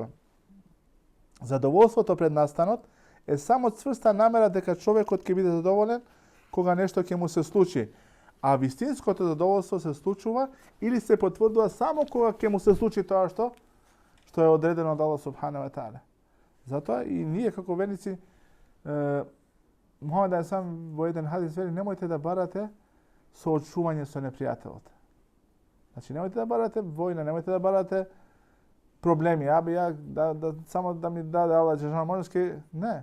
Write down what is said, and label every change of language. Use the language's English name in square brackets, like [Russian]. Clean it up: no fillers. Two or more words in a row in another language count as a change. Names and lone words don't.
[Macedonian] Задоволството пред настанот е само цврста намера дека човекот ќе биде задоволен кога нешто ќе му се случи. А вистинското задоволство се случува или се потврдува само кога ќе му се случи тоа што е одредено од Аллах [Arabic] سبحانه وتعالى. [Macedonian] Затоа и ние како верници, Мухамед сам во еден хадис вели: немојте да барате соочување со непријателот. Значи, немојте да барате војна, немојте да барате проблеми. Само да ми даде Аллах джелешану можности, не.